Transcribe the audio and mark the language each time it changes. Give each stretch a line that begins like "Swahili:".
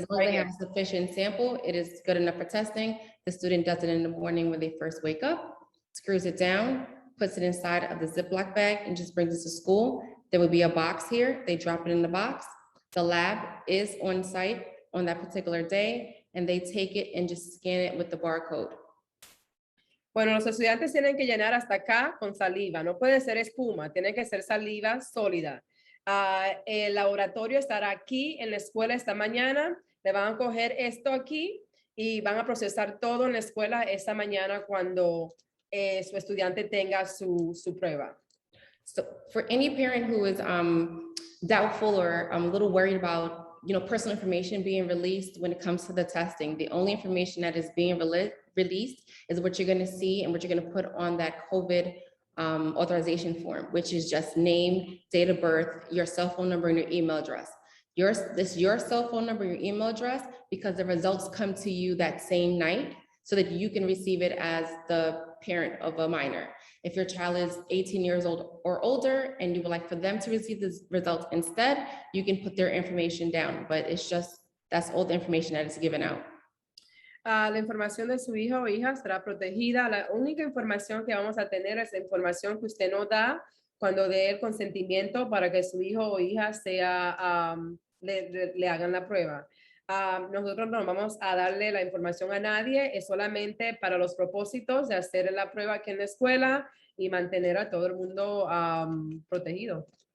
English: as long as they have sufficient sample, it is good enough for testing. The student does it in the morning when they first wake up, screws it down, puts it inside of the Ziploc bag and just brings it to school. There would be a box here. They drop it in the box. The lab is on site on that particular day, and they take it and just scan it with the barcode.
Spanish: Bueno, los estudiantes tienen que llenar hasta acá con saliva. No puede ser espuma, tiene que ser saliva sólida. El laboratorio estará aquí en la escuela esta mañana. Le van a coger esto aquí y van a procesar todo en la escuela esta mañana cuando su estudiante tenga su prueba.
English: So for any parent who is doubtful or a little worried about personal information being released when it comes to the testing, the only information that is being released is what you're going to see and what you're going to put on that COVID authorization form, which is just name, date of birth, your cell phone number, and your email address. Your cell phone number, your email address, because the results come to you that same night so that you can receive it as the parent of a minor. If your child is 18 years old or older and you would like for them to receive the results instead, you can put their information down, but that's all the information that is given out.
Spanish: La información de su hijo o hija será protegida. La única información que vamos a tener es la información que usted nos da cuando dé el consentimiento para que su hijo o hija le hagan la prueba. Nosotros no vamos a darle la información a nadie, es solamente para los propósitos de hacer la prueba aquí en la escuela y mantener a todo el mundo protegido.